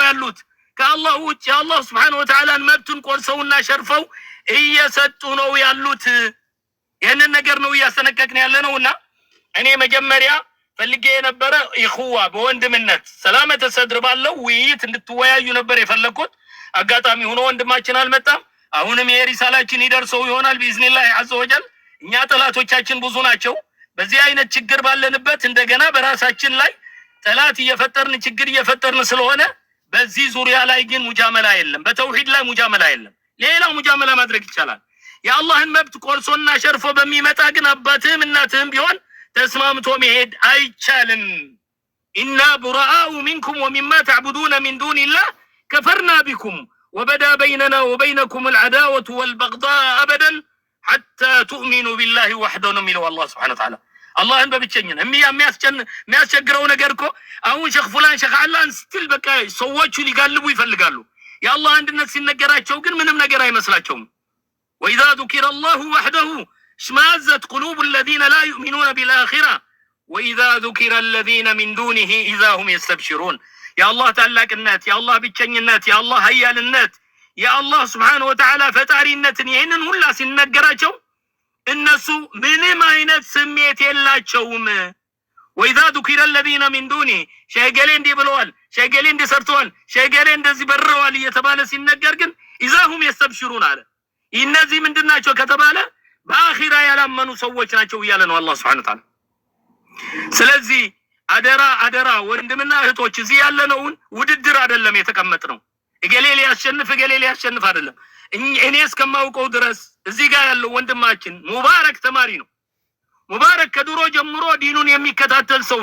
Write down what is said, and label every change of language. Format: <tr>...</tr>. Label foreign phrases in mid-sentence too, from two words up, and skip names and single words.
<am>ያሉት። ከአላህ ውጭ አላህ</am> <ar>سبحانه وتعالى</ar> <am>መብቱን ቆርሰውና ሸርፈው እየሰጡ ነው ያሉት። ይሄንን ነገር ነው ያስተነቀቅን ያለነውና እኔ መጀመሪያ ፈልጌ የነበረ ኢኹዋ በወንድምነት</am> <ar>سلامة صدر</ar> <am>ባለው ውይይት እንድትወያዩ ነበር የፈለኩት። አጋጣሚ ሆኖ ወንድማችን አልመጣም። አሁንም የሪሳላችን ይደርሰው ይሆናል</am> <ar>بإذن الله عز وجل።</ar> <am>እኛ ጠላቶቻችን ብዙ ናቸው። በዚህ አይነት ችግር ባለንበት እንደገና በራሳችን ላይ ጠላት እየፈጠርን ችግር እየፈጠርን ስለሆነ በዚህ ዙሪያ ላይ ግን ሙጃመላ የለም። በተውሂድ ላይ ሙጃመላ የለም። ሌላ ሙጃመላ ማድረግ ይቻላል። የአላህን መብት ቆርሶና ሸርፎ በሚመጣ ግን አባትህም እናትህም ቢሆን ተስማምቶ መሄድ አይቻልም።</am> <ar>إنا برآء منكم ومما تعبدون من دون الله كفرنا بكم وبدا بيننا وبينكم العداوة والبغضاء أبدا حتى تؤمنوا بالله وحده</ar> <am>ሚለው አላህ</am> <ar>سبحانه وتعالى።</ar> <am>አላህን በብቸኝነት የሚያስቸግረው ነገር እኮ አሁን ሸኽ ፉላን ሸኽ አላህን ስትል በቃ ሰዎቹ ሊጋልቡ ይፈልጋሉ። የአላህ አንድነት ሲነገራቸው ግን ምንም ነገር አይመስላቸውም።</am> <ar>وإذا ذكر الله وحده اشمأزت قلوب الذين لا يؤمنون بالآخرة وإذا ذكر الذين من دونه إذا هم يستبشرون</ar> <am>የአላህ ታላቅነት የአላህ ብቸኝነት የአላህ ኃያልነት የአላህ</am> <ar>سبحانه وتعالى</ar> <am>ፈጣሪነትን ይሄንን ሁላ ሲነገራቸው እነሱ ምንም አይነት ስሜት የላቸውም</am> <ar>وإذا ذكر الذين من دونه</ar> <am>ሸገሌ እንዲህ ብለዋል ሸገሌ እንዲህ ሰርተዋል ሸገሌ እንደዚህ በረዋል እየተባለ ሲነገር ግን</am> <ar>اذا هم يستبشرون</ar> <am>አለ እነዚህ ምንድናቸው ከተባለ በአኺራ ያላመኑ ሰዎች ናቸው ይያለ ነው አላህ</am> <ar>سبحانه وتعالى</ar> <am>ስለዚህ አደራ ወንድምና እህቶች እዚህ ያለነውን ውድድር አይደለም የተቀመጥነው እገሌ ሊያሸንፍ አይደለም እኔ እስከማውቀው ድረስ እዚህ ጋር ያለው ወንድማችን ሙባረክ ተማሪ ነው ሙባረክ ከድሮ ጀምሮ ዲኑን የሚከታተል ሰው</am>